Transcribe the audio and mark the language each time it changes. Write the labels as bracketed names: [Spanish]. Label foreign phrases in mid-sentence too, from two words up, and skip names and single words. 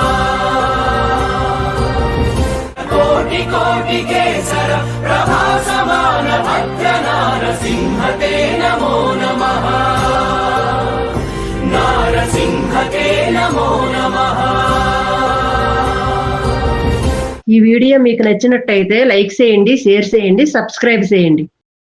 [Sanskrit] कोटिकेसर प्रभासमान भद्रनारसिंहते नमो नमः। नारसिंहते नमो नमः। [Telugu] ఈ వీడియో మీకు నచ్చినట్టయితే లైక్ చేయండి, షేర్ చేయండి, సబ్స్క్రైబ్ చేయండి.